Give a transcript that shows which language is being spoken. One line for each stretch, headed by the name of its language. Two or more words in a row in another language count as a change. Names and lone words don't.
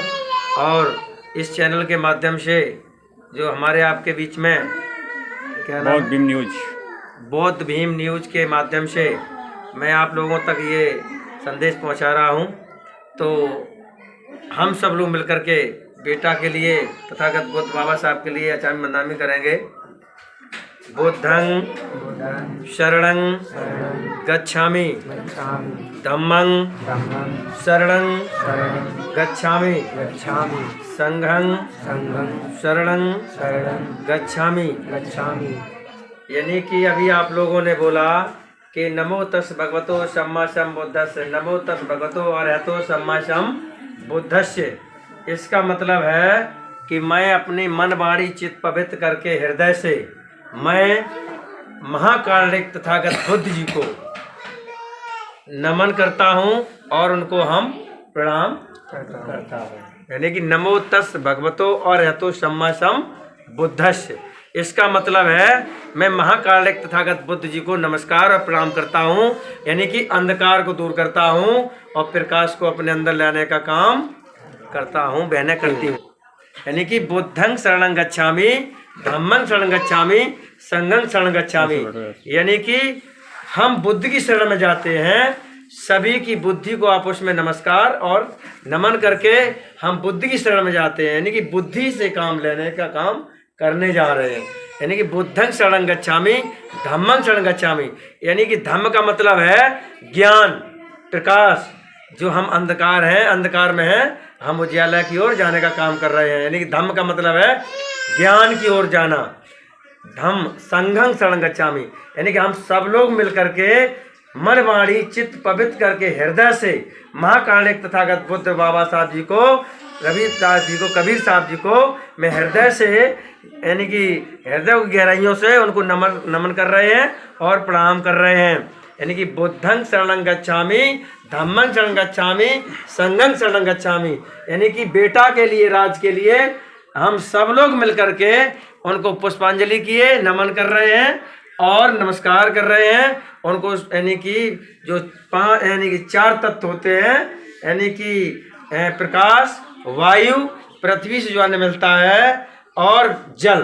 Hindi: और इस चैनल के माध्यम से जो हमारे आपके बीच में क्या नाम बौद्ध भीम न्यूज के माध्यम से मैं आप लोगों तक ये संदेश पहुंचा रहा हूं। तो हम सब लोग मिलकर के बेटा के लिए तथागत बुद्ध बाबा साहब के लिए आचार्य मंदामी करेंगे।
Pali: बुद्धं शरणं गच्छामि, धम्मं शरणं गच्छामि, संघं शरणं गच्छामि।
Hindi: यानी कि अभी आप लोगों ने बोला कि
Pali: नमो तस् भगवतो सम्मा सम्बुद्धस्य, नमो तस् भगवतो अर्हतो सम्मा सम्बुद्धस्य।
Hindi: इसका मतलब है कि मैं अपनी मन वाणी चित्त पवित्र करके हृदय से मैं महाकारुणिक तथागत बुद्ध जी को नमन करता हूं और उनको हम प्रणाम करता हूं। यानी कि
Pali: नमो तस् भगवतो अर्हतो सम्मा सम्बुद्धस्य।
Hindi: इसका मतलब है मैं महाकारुणिक तथागत बुद्ध जी को नमस्कार और प्रणाम करता हूं, यानी कि अंधकार को दूर करता हूं और प्रकाश को अपने अंदर लाने का काम करता हूँ, बहनें करती हूँ। यानी कि
Pali: बुद्धं शरणं गच्छामि, धम्मं शरणं गच्छामि, संघं शरणं गच्छामि।
Hindi: यानी कि हम बुद्ध की शरण में जाते हैं, सभी की बुद्धि को आपस में नमस्कार और नमन करके हम बुद्ध की शरण में जाते हैं, यानी कि बुद्धि से काम लेने का काम करने जा रहे हैं। यानी कि
Pali: बुद्धं शरणं गच्छामि, धम्मं शरणं गच्छामि।
Hindi: यानी कि धम्म का मतलब है ज्ञान प्रकाश, जो हम अंधकार हैं, अंधकार में हैं, हम उजाला की ओर जाने का काम कर रहे हैं। यानी कि धम्म का मतलब है ज्ञान की ओर जाना।
Pali: धम्म संघं शरणं गच्छामि,
Hindi: यानी कि हम सब लोग मिलकर के मन वाणी चित्त पवित्र करके हृदय से महाकारुणिक तथागत बुद्ध बाबा साहब जी को, रविदास जी को, कबीर साहब जी को मैं हृदय से यानी कि हृदय की गहराइयों से उनको नमन कर रहे हैं और प्रणाम कर रहे हैं। यानी कि
Pali: बुद्धं शरणं गच्छामि, धम्मं शरणं गच्छामि, संघं शरणं गच्छामि।
Hindi: यानी कि बेटा के लिए, राज के लिए हम सब लोग मिलकर के उनको पुष्पांजलि किए, नमन कर रहे हैं और नमस्कार कर रहे हैं उनको। यानी कि जो यानी कि 4 तत्व होते हैं, यानी कि प्रकाश, वायु, पृथ्वी से जो अन्न मिलता है और जल।